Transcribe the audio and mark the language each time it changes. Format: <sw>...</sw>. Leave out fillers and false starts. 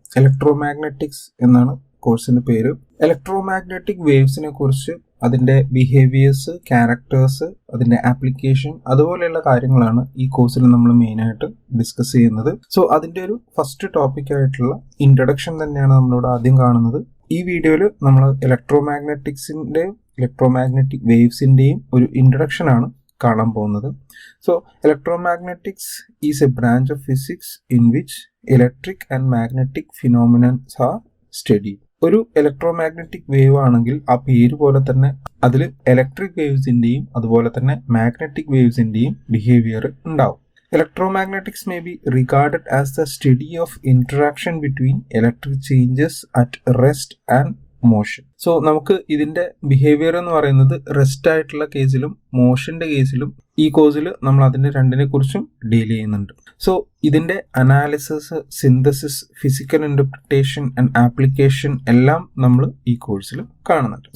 <ml>ഇലക്ട്രോമാഗ്നറ്റിക്സ് എന്നാണ് കോഴ്സിന്റെ പേര്. ഇലക്ട്രോമാഗ്നറ്റിക് വേവ്സിനെ കുറിച്ച്, അതിന്റെ ബിഹേവിയേഴ്സ്, ക്യാരക്ടേഴ്സ്, അതിന്റെ ആപ്ലിക്കേഷൻ, അതുപോലെയുള്ള കാര്യങ്ങളാണ് ഈ കോഴ്സിൽ നമ്മൾ മെയിനായിട്ട് ഡിസ്കസ് ചെയ്യുന്നത്. സോ അതിന്റെ ഒരു ഫസ്റ്റ് ടോപ്പിക് ആയിട്ടുള്ള ഇൻട്രൊഡക്ഷൻ തന്നെയാണ് നമ്മളിവിടെ ആദ്യം കാണുന്നത്. ഈ വീഡിയോയിൽ നമ്മൾ ഇലക്ട്രോമാഗ്നറ്റിക്സിന്റെയും ഇലക്ട്രോമാഗ്നറ്റിക് വേവ്സിന്റെയും ഒരു ഇൻട്രൊഡക്ഷൻ ആണ് കാണാൻ പോകുന്നത്.</ml> <en>So electromagnetics is a branch of physics in which electric and magnetic phenomena are studied.</en> <ml>ഒരു ഇലക്ട്രോമാഗ്നറ്റിക് വേവ് ആണെങ്കിൽ ആ പേര് പോലെ തന്നെ അതിൽ ഇലക്ട്രിക് വേവ്സിന്റെയും അതുപോലെ തന്നെ മാഗ്നറ്റിക് വേവ്സിന്റെയും ബിഹേവിയർ ഉണ്ടാവും.</ml> <en>Electromagnetics may be regarded as the study of interaction between electric changes at rest and motion.</en> <ml>So നമുക്ക് ഇതിന്റെ ബിഹേവിയർ എന്ന് പറയുന്നത് റെസ്റ്റ് ആയിട്ടുള്ള കേസിലും മോഷന്റെ കേസിലും ഈ കോഴ്സിൽ നമ്മൾ അതിന്റെ രണ്ടിനെ കുറിച്ചും ഡീൽ ചെയ്യുന്നുണ്ട്. സോ ഇതിന്റെ analysis, synthesis, physical interpretation and application എല്ലാം നമ്മൾ ഈ കോഴ്സിൽ കാണുന്നുണ്ട്.</ml>